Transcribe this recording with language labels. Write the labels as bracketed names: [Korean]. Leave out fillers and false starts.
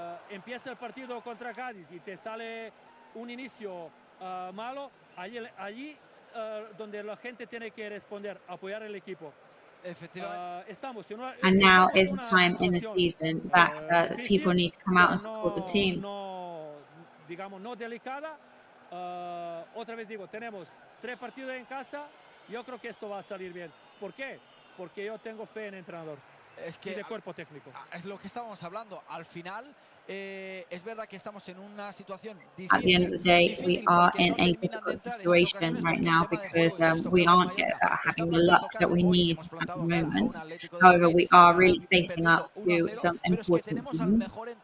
[Spanish] Empieza el partido contra Cádiz y te sale un inicio malo, allí donde la gente tiene que responder, apoyar el equipo. [English] And now is the time in the season that people need to come out and support the team. [Spanish] Digamos, no delicada. Otra vez digo, tenemos 3 partidos en casa. Yo creo que esto va a salir bien. ¿Por qué? Porque yo tengo fe en el entrenador. Es que y de cuerpo técnico. Es lo que estábamos hablando. Al final, es verdad que estamos en una situación difícil. [English] At the end of the day, we are in a difficult situation right now because we aren't having the luck that we need at the moment. However, we are really facing up to some important teams.